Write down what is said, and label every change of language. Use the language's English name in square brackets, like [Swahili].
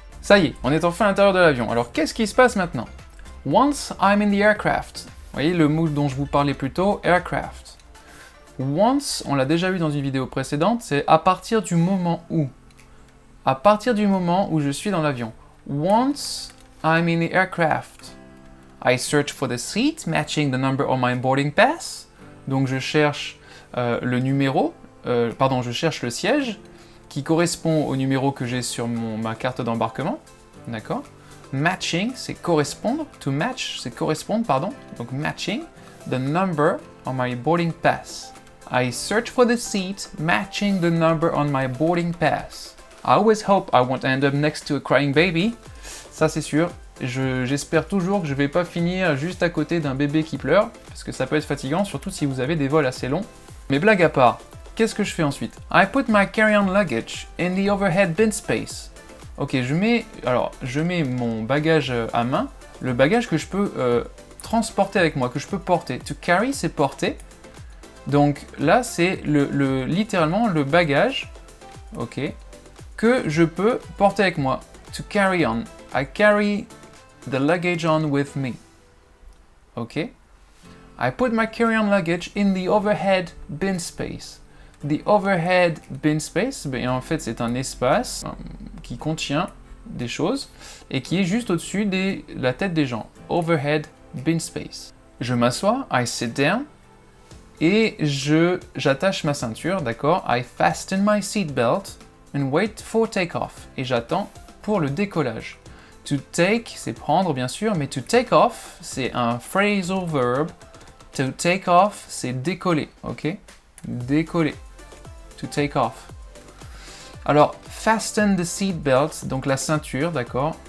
[French] Ça y est, on est enfin à l'intérieur de l'avion. Alors, qu'est-ce qui se passe maintenant? [English] Once I'm in the aircraft. [French] Vous voyez le mot dont je vous parlais plus tôt, aircraft. Once, on l'a déjà vu dans une vidéo précédente, c'est à partir du moment où. À partir du moment où je suis dans l'avion. [English] Once I'm in the aircraft. I search for the seat matching the number on my boarding pass. [French] Donc je cherche je cherche le siège qui correspond au numéro que j'ai sur ma carte d'embarquement. D'accord? Matching, c'est correspondre. To match, c'est correspondre, pardon. Donc [English] matching the number on my boarding pass. I search for the seat matching the number on my boarding pass. I always hope I won't end up next to a crying baby. [French] Ça c'est sûr. J'espère toujours que je vais pas finir juste à côté d'un bébé qui pleure, parce que ça peut être fatigant, surtout si vous avez des vols assez longs. Mais blague à part, qu'est-ce que je fais ensuite? [English] I put my carry-on luggage in the overhead bin space. [French] Ok, je mets mon bagage à main, le bagage que je peux transporter avec moi, que je peux porter. To carry, c'est porter. Donc là, c'est littéralement le bagage, ok, que je peux porter avec moi. [English] To carry on. I carry the luggage on with me. Ok? I put my carry-on luggage in the overhead bin space. [French] The overhead bin space, en fait, c'est un espace qui contient des choses et qui est juste au-dessus de la tête des gens. Overhead bin space. Je m'assois, [English] I sit down, [French] et j'attache ma ceinture, d'accord? [English] I fasten my seatbelt and wait for takeoff. [French] Et j'attends pour le décollage. To take, c'est prendre bien sûr, mais to take off, c'est un phrasal verb. To take off, c'est décoller, ok? Décoller. To take off. Alors, fasten the seat belt, donc la ceinture, d'accord?